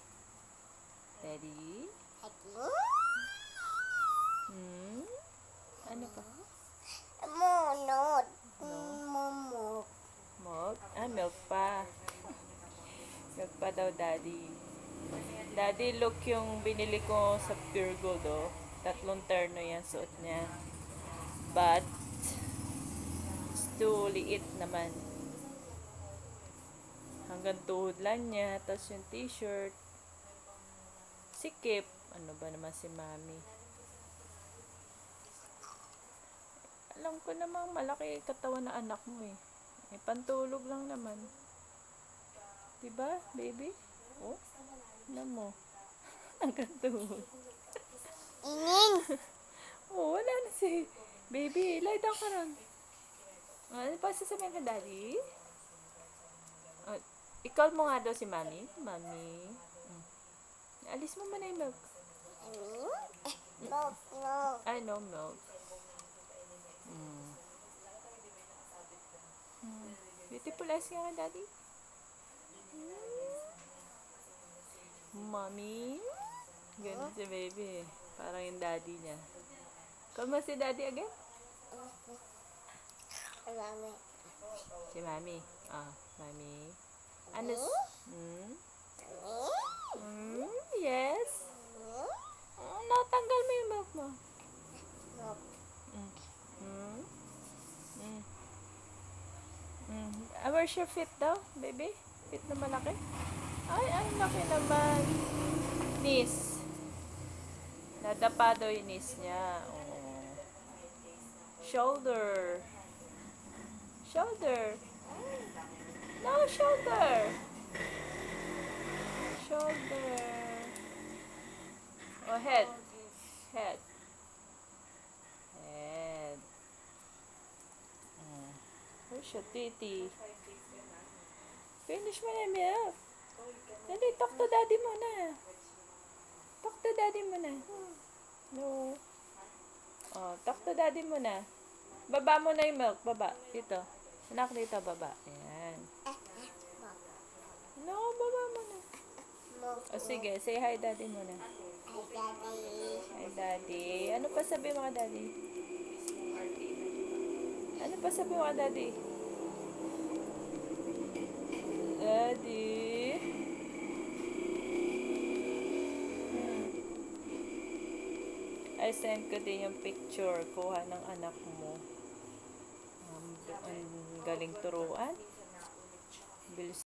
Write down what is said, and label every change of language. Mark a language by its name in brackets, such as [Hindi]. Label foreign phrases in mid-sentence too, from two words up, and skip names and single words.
[Filipino] Daddy? Ano pa? Milk? Milk pa. Milk pa daw, Daddy. Daddy, look yung binili ko sa Pure Gold, oh. 3 terno yan suot niya. [English] But, it's too [Filipino] liit naman. Hanggang tuhod lang niya. Tapos yung t-shirt. Sikip. Ano ba naman si Mami? Alam ko namang malaki katawan na anak mo eh. Pantulog lang naman. Diba, baby? Oh, alam mo. Hanggang tuhod. Oh, wala na si baby. [English] Lie down [Filipino] ka ron. Ano pa sasabihin ka, Daddy? I-call mo nga daw si Mami. Mami. Alis mo muna yung milk. Ay, [English] no milk. Beautiful eyes [Filipino] nga ka, Daddy. Mommy. Ganun si baby. Parang yung daddy niya. Call mo si Daddy again? Si Mami. Mami. Ano? Yes? Natanggal mo yung milk mo. [English] Where's your feet daw, baby? [Filipino] Feet na malaki? Ay, ang laki naman. Knees. Nadapa daw yung knees niya. Oh. [English] Shoulder. Shoulder. No, shoulder. Shoulder. Oh, head. Head. Head. Where's your titty? [Filipino] Finish mo na yung milk. Dali, [English] talk to Daddy muna. Talk to Daddy muna. No. Talk to Daddy [Filipino] muna. Baba mo na yung milk. Baba. Dito. Anak, dito. Baba. Ayan. No, baba mo na. Sige. [English] Say hi, Daddy muna. Hi, Daddy. [Filipino] Ano pa sabi mo ka, Daddy? Ano pa sabi mo ka, Daddy? Daddy? [English] I send [Filipino] ko din yung picture. Kuha ng anak mo. Ang galing turuan. Bilis